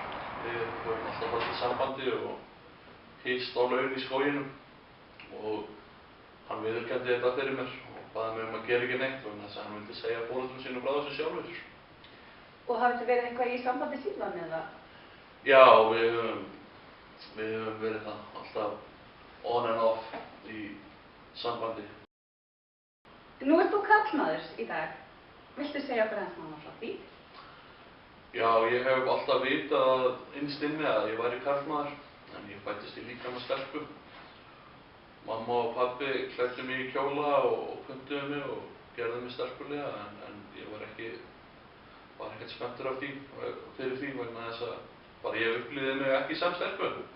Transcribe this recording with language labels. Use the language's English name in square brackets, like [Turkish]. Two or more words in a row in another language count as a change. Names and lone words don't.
[Icelandic] Við höfum alltaf haldið sambandi og hist á laun í skóginum og hann viðurkenndi þetta fyrir mér og baði mig að gera ekki neitt vegna þess að hann vildi segja foreldrum sínum frá þessu sjálfur. Og hafið þið verið eitthvað í sambandi síðan eða? Já, við höfum verið það alltaf [English] on and off [Icelandic] í sambandi. Nú ert þú karlmaður í dag. Viltu segja okkur aðeins nánar frá því? Já, ég hef alltaf vitað innst inni að ég væri karlmaður, en ég fæddist í líkama stelpu. Mamma og pabbi klæddu mig í kjóla og pöntuðu mig og gerðu mig stelpulega, en ég var ekkert spenntur af því fyrir því vegna þess að bara ég upplifði mig ekki sem stelpu.